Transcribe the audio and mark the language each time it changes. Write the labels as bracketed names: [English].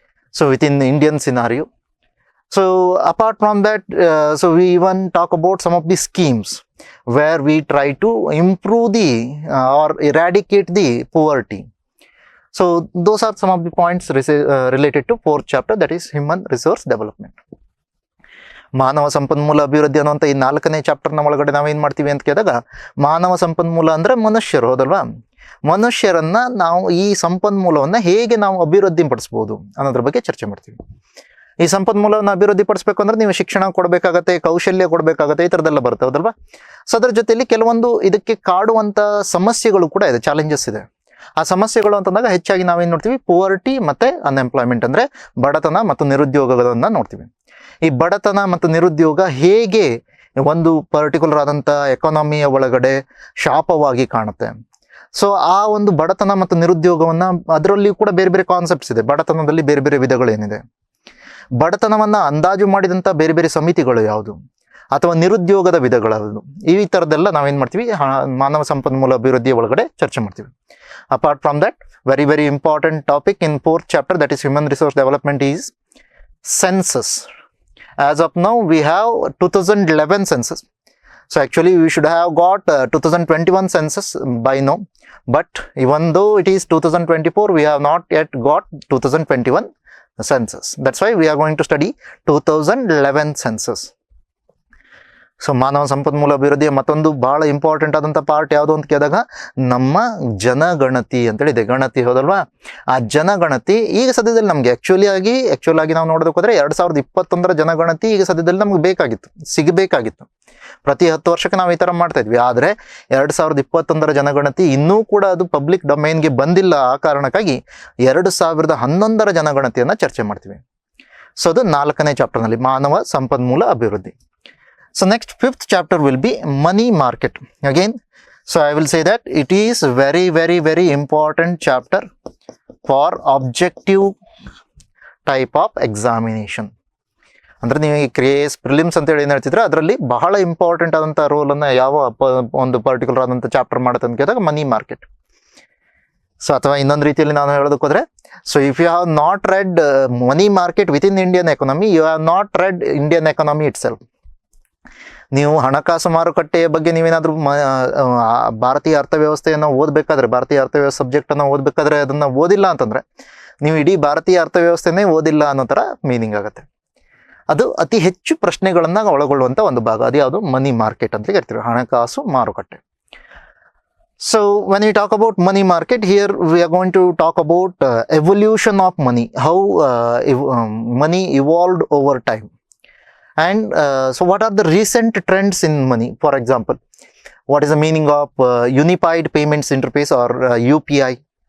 [English] So within the Indian scenario. So apart from that, so we even talk about some of the schemes where we try to improve the or eradicate the poverty. So those are some of the points related to fourth chapter, that is human resource development. [Kannada] ಮಾನವ ಸಂಪನ್ಮೂಲ ಅಭಿವೃದ್ಧಿ ಅನ್ನುವಂಥ ಈ ನಾಲ್ಕನೇ ಚಾಪ್ಟರ್ನ ಒಳಗಡೆ ನಾವೇನು ಮಾಡ್ತೀವಿ ಅಂತ ಕೇಳಿದಾಗ, ಮಾನವ ಸಂಪನ್ಮೂಲ ಅಂದರೆ ಮನುಷ್ಯರು, ಹೌದಲ್ವಾ? ಮನುಷ್ಯರನ್ನ ನಾವು ಈ ಸಂಪನ್ಮೂಲವನ್ನು ಹೇಗೆ ನಾವು ಅಭಿವೃದ್ಧಿ ಪಡಿಸ್ಬೋದು ಅನ್ನೋದ್ರ ಬಗ್ಗೆ ಚರ್ಚೆ ಮಾಡ್ತೀವಿ. ಈ ಸಂಪನ್ಮೂಲವನ್ನು ಅಭಿವೃದ್ಧಿ ಪಡಿಸ್ಬೇಕು ಅಂದ್ರೆ ನೀವು ಶಿಕ್ಷಣ ಕೊಡಬೇಕಾಗತ್ತೆ, ಕೌಶಲ್ಯ ಕೊಡಬೇಕಾಗತ್ತೆ, ಈ ಥರದ್ದೆಲ್ಲ ಬರುತ್ತೆ, ಹೌದಲ್ವಾ? ಸೊ ಅದ್ರ ಜೊತೆಯಲ್ಲಿ ಕೆಲವೊಂದು ಇದಕ್ಕೆ ಕಾಡುವಂಥ ಸಮಸ್ಯೆಗಳು ಕೂಡ ಇದೆ, ಚಾಲೆಂಜಸ್ ಇದೆ. ಆ ಸಮಸ್ಯೆಗಳು ಅಂತಂದಾಗ ಹೆಚ್ಚಾಗಿ ನಾವೇನು ನೋಡ್ತೀವಿ, ಪುವರ್ಟಿ ಮತ್ತೆ ಅನ್ಎಂಪ್ಲಾಯ್ಮೆಂಟ್ ಅಂದರೆ ಬಡತನ ಮತ್ತು ನಿರುದ್ಯೋಗಗಳನ್ನ ನೋಡ್ತೀವಿ. ಈ ಬಡತನ ಮತ್ತು ನಿರುದ್ಯೋಗ ಹೇಗೆ ಒಂದು ಪರ್ಟಿಕ್ಯುಲರ್ ಆದಂಥ ಎಕಾನಮಿಯ ಒಳಗಡೆ ಶಾಪವಾಗಿ ಕಾಣುತ್ತೆ. ಸೊ ಆ ಒಂದು ಬಡತನ ಮತ್ತು ನಿರುದ್ಯೋಗವನ್ನು, ಅದರಲ್ಲಿ ಕೂಡ ಬೇರೆ ಬೇರೆ ಕಾನ್ಸೆಪ್ಟ್ಸ್ ಇದೆ. ಬಡತನದಲ್ಲಿ ಬೇರೆ ಬೇರೆ ವಿಧಗಳೇನಿದೆ, ಬಡತನವನ್ನು ಅಂದಾಜು ಮಾಡಿದಂಥ ಬೇರೆ ಬೇರೆ ಸಮಿತಿಗಳು ಯಾವುದು, ಅಥವಾ ನಿರುದ್ಯೋಗದ ವಿಧಗಳಾವುದು, ಈ ಥರದ್ದೆಲ್ಲ ನಾವೇನು ಮಾಡ್ತೀವಿ ಮಾನವ ಸಂಪನ್ಮೂಲ ಅಭಿವೃದ್ಧಿಯ ಒಳಗಡೆ ಚರ್ಚೆ ಮಾಡ್ತೀವಿ. [English] Apart from that, very, very important topic in 4th chapter, that is human resource development, is census. As of now, we have 2011 census. So actually we should have got 2021 census by now, but even though it is 2024, we have not yet got 2021 census. That's why we are going to study 2011 census. [Kannada] So ಮಾನವ ಸಂಪನ್ಮೂಲ ಅಭಿವೃದ್ಧಿಯ ಮತ್ತೊಂದು ಬಹಳ important ಆದಂಥ part ಯಾವುದು ಅಂತ ಕೇಳಿದಾಗ ನಮ್ಮ ಜನಗಣತಿ ಅಂತೇಳಿದೆ. ಗಣತಿ ಹೌದಲ್ವಾ? ಆ ಜನಗಣತಿ ಈಗ ಸದ್ಯದಲ್ಲಿ ನಮಗೆ ಆಕ್ಚುಲ್ ಆಗಿ ನಾವು ನೋಡೋದಕ್ಕೆ ಹೋದ್ರೆ 2021 ಜನಗಣತಿ ಈಗ ಸದ್ಯದಲ್ಲಿ ನಮ್ಗೆ ಸಿಗಬೇಕಾಗಿತ್ತು. ಪ್ರತಿ 10 ವರ್ಷಕ್ಕೆ ನಾವು ಈ ತರ ಮಾಡ್ತಾ ಇದ್ವಿ. ಆದರೆ 2021 ಜನಗಣತಿ ಇನ್ನೂ ಕೂಡ ಅದು ಪಬ್ಲಿಕ್ ಡೊಮೈನ್ಗೆ ಬಂದಿಲ್ಲ. ಆ ಕಾರಣಕ್ಕಾಗಿ 2011 ಜನಗಣತಿಯನ್ನ ಚರ್ಚೆ ಮಾಡ್ತೀವಿ. ಸೊ ಅದು 4ನೇ ಚಾಪ್ಟರ್ನಲ್ಲಿ ಮಾನವ ಸಂಪನ್ಮೂಲ ಅಭಿವೃದ್ಧಿ. [English] So next 5th chapter will be money market. Again, so I will say that it is very, very, very important chapter for objective type of examination. [Kannada] ಅಂದ್ರೆ ನೀವು KS ಪ್ರಿಲಿಮ್ಸ್ ಅಂತ ಹೇಳಿ ಏನು ಹೇಳ್ತಿದ್ರೆ ಅದರಲ್ಲಿ ಬಹಳ ಇಂಪಾರ್ಟೆಂಟ್ ಆದಂಥ ರೋಲನ್ನು ಯಾವ ಒಂದು ಪರ್ಟಿಕ್ಯುಲರ್ ಆದಂಥ ಚಾಪ್ಟರ್ ಮಾಡುತ್ತೆ ಅಂತ ಕೇಳಿದಾಗ ಮನಿ ಮಾರ್ಕೆಟ್. ಸೊ ಅಥವಾ ಇನ್ನೊಂದು ರೀತಿಯಲ್ಲಿ ನಾನು ಹೇಳೋದಕ್ಕೆ ಹೋದ್ರೆ, [English] So if you have not read money market within Indian economy, you have not read Indian economy itself. [Kannada] ನೀವು ಹಣಕಾಸು ಮಾರುಕಟ್ಟೆಯ ಬಗ್ಗೆ ನೀವೇನಾದರೂ ಭಾರತೀಯ ಅರ್ಥವ್ಯವಸ್ಥೆಯನ್ನು ಓದಬೇಕಾದ್ರೆ, ಭಾರತೀಯ ಅರ್ಥವ್ಯವಸ್ಥೆ ಸಬ್ಜೆಕ್ಟನ್ನು ಓದಬೇಕಾದ್ರೆ ಅದನ್ನು ಓದಿಲ್ಲ ಅಂತಂದರೆ ನೀವು ಇಡೀ ಭಾರತೀಯ ಅರ್ಥವ್ಯವಸ್ಥೆನೇ ಓದಿಲ್ಲ ಅನ್ನೋ ಥರ ಮೀನಿಂಗ್ ಆಗುತ್ತೆ. ಅದು ಅತಿ ಹೆಚ್ಚು ಪ್ರಶ್ನೆಗಳನ್ನು ಒಳಗೊಳ್ಳುವಂಥ ಒಂದು ಭಾಗ. ಅದು ಯಾವುದು? ಮನಿ ಮಾರ್ಕೆಟ್ ಅಂತ ಹೇಳ್ತೀವಿ, ಹಣಕಾಸು ಮಾರುಕಟ್ಟೆ. [English] So when we talk about money market, here we are going to talk about evolution of money, how money evolved over time. And so what are the recent trends in money? For example, what is the meaning of unified payments interface, or UPI?